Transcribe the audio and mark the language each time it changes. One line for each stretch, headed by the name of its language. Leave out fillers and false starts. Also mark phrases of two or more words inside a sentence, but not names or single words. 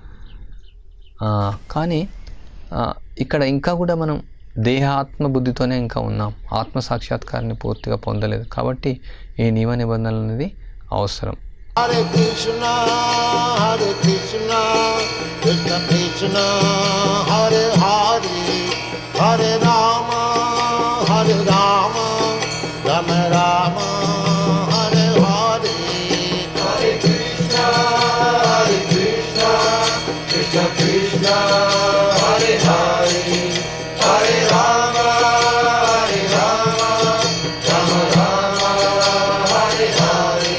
Telugu: కానీ ఇక్కడ ఇంకా కూడా మనం దేహాత్మ బుద్ధితోనే ఇంకా ఉన్నాం, ఆత్మ సాక్షాత్కారాన్ని పూర్తిగా పొందలేదు. కాబట్టి ఈ నియమ నిబంధనలు అనేది అవసరం.
Sanskrit: హరే కృష్ణ హరే కృష్ణ కృష్ణ కృష్ణ హరే హరే హరే రామ రామ రామ హరే హరే. హరే కృష్ణ కృష్ణ కృష్ణ హరే హరే హరే రామ రామ రామ హరే హరే.